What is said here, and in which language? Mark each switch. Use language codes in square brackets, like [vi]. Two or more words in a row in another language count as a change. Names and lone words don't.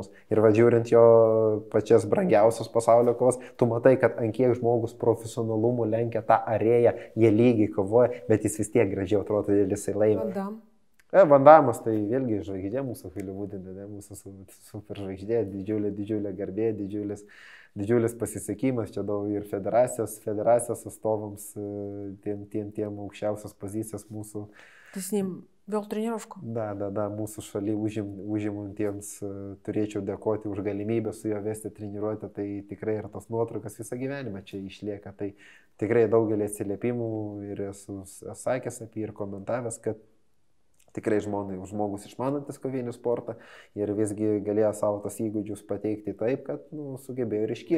[lt] Ir žiūrint jo pačias brangiausias pasaulio kovas, tu matai, kad ant kiek žmogus profesionalumu lenkia tą arėją, jie lygiai kovoja, bet jis vis tiek gražiai atrodo ir jisai laimi. Van Damas, tai vėlgi žvaigždė mūsų Hollywoodinė, mūsų superžvaigždė, didžiulė garbė, didžiulis pasisekimas, čia daug ir federacijos atstovams, tiem aukščiausios pozicijos mūsų. [ru] Tai с ним вел тренировку? Да, [lt] mūsų šaly užimantiems turėčiau dėkoti už galimybę su juo vesti treniruotę, tai tikrai ir tos nuotraukas visą gyvenimą čia išlieka, tai tikrai daugelį atsiliepimų ir esu sakęs apie ir komentavęs, kad tikrai žmogus išmanantis kovinį sportą ir visgi galėjo savo tos įgūdžius pateikti taip, kad sugebėjo ir iškilti.